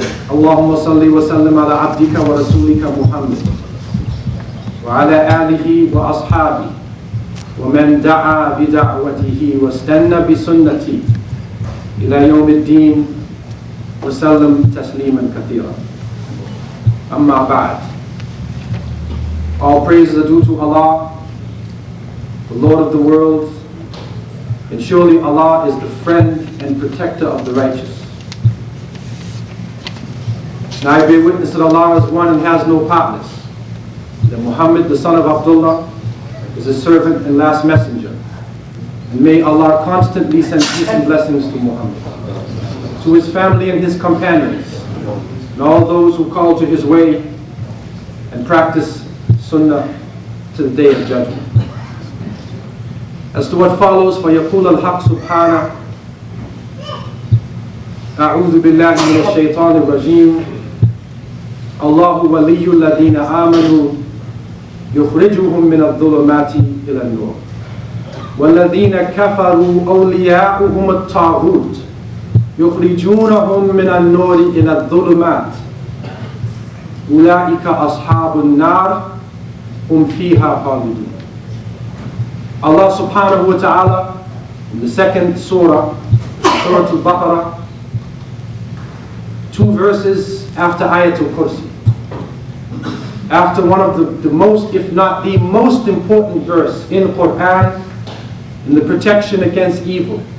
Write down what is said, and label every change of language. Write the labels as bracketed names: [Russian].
[Arabic] اللهم صل وسلم على عبدك ورسولك محمد وعلى آله وأصحابه ومن دعا بدعوته واستنى بسنته إلى يوم الدين وسلم تسليما كثيرا. Amma ba'd. [English] All praises are due to Allah, the Lord of the world, and surely Allah is the friend and protector of the righteous. And I bear witness that Allah is one and has no partners, that Muhammad, the son of Abdullah, is his servant and last messenger. And may Allah constantly send peace and blessings to Muhammad, to his family and his companions, and all those who call to his way and practice sunnah to the day of judgment. As to what follows, [Arabic] فَيَقُولَ الْحَقُّ سُبْحَانَهُ أعوذ بالله من الشيطان الرجيم الله ولي الذين آمنوا يخرجهم من الظلمات إلى النور والذين كفروا أولياؤهم الطاغوت يخرجونهم من النور إلى الظلمات أولئك أصحاب النار هم فيها خالدون. [English] Allah [Arabic] subhanahu wa ta'ala [English] in the second surah, Surah Al-Baqarah, 2 verses after Ayatul Kursi, after one of the most, if not the most important verse in the Qur'an in the protection against evil,